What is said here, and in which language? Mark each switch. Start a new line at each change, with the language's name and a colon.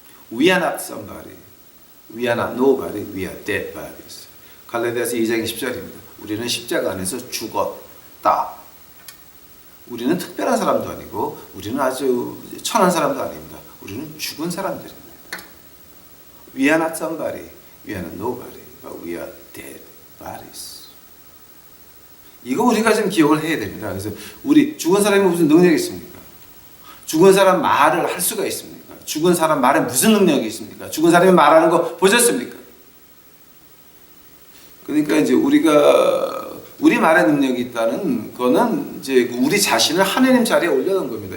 English: We are not somebody. We are not nobody. We are dead bodies.
Korean: 갈라디아서 2장 10절입니다. 우리는 십자가 안에서 죽었다. 우리는 특별한 사람도 아니고 우리는 아주 천한 사람도 아닙니다. 우리는 죽은 사람들입니다.
English: We are not somebody. We are not nobody. But we are dead bodies.
Korean: 이거 우리가 좀 기억을 해야 됩니다. 그래서 우리 죽은 사람이 무슨 능력이 있습니까? 죽은 사람 말을 할 수가 있습니까? 죽은 사람 말에 무슨 능력이 있습니까? 죽은 사람이 말하는 거 보셨습니까? 그러니까 이제 우리 말에 능력이 있다는 거는 이제 우리 자신을 하나님 자리에 올려놓은 겁니다.